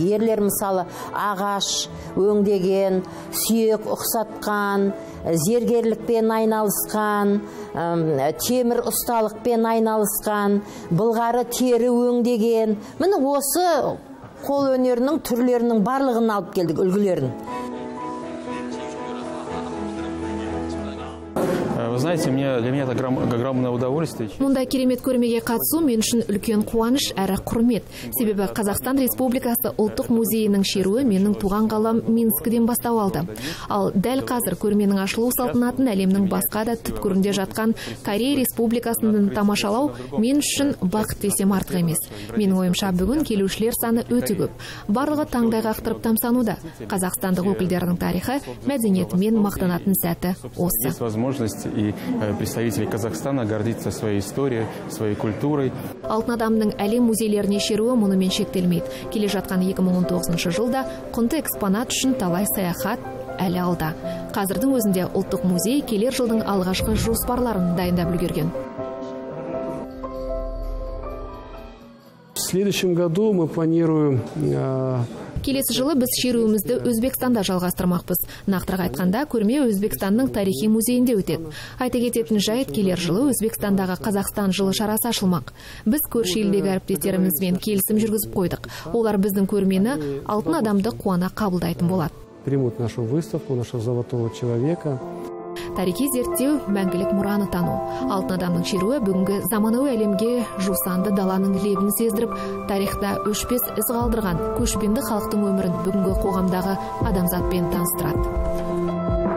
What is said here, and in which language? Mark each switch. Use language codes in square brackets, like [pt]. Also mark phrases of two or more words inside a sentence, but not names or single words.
[kk] Ерлер мысалы ағаш өңдеген, сүйек ұқсатқан, зергерлікпен айналысқан, темір ұсталықпен айналысқан, былғары тері өңдеген. Міне осы қол өнерінің түрлерінің барлығын алып келдік, үлгілерін. [ru] Вы знаете, для меня это огромное удовольствие. [kk] Мұндай керемет көрмеге қатысу мен үшін үлкен қуаныш әрі құрмет. Себебі Қазақстан Республикасы ұлттық музейінің шеруі менің туған қалам Минскіден бастау алды. Ал дәл қазір көрменің ашылу салтанатын әлемнің басқа да түпкірінде жатқан Корея Республикасының тамашалау мен үшін бақыт десем артық емес. Менің ойымша бүгін келушілер саны өте көп. Барлығы таңдай қақтырып тамсануда. Қазақстандық өкілдердің тарихы, мәдениетімен мақтанатын сәті осы. [ru] И представители Казахстана гордиться своей историей, своей культурой. [kk] Алтын адамның әлем музейлеріне шеруі мұнымен шектелмейді. Келе жатқан 2019 жылда құнды экспонат үшін талай саяхат әлі алда. Қазірдің өзінде ұлттық музей келер жылдың алғашқы жоспарларын дайындап үлгерген. [ru] В следующем году мы планируем [kk] Келесі жылы біз шеруімізді Өзбекстанда жалғастырмақпыз. Нақтырақ айтқанда, көрме Өзбекстанның тарихи музейінде өтеді. Айта кететін жайт, келер жылы Өзбекстандағы Қазақстан жылы шарасы ашылмақ. Біз көрші елдегі әріптестерімізбен келісім жүргізіп қойдық. Олар біздің көрмені алтын адамды қуана қабылдайтын болады. [ru] Примут нашу выставку, нашего золотого человека. [kk] Тарихи зерттеу, мәңгілік мұраны тану. Алтын адамның шеруі бүгінгі заманауи әлемге жусанды даланың лебін сездіріп, тарихта өшпес із қалдырған көшпенді халықтың өмірін бүгінгі қоғамдағы адамзатпен таныстырады.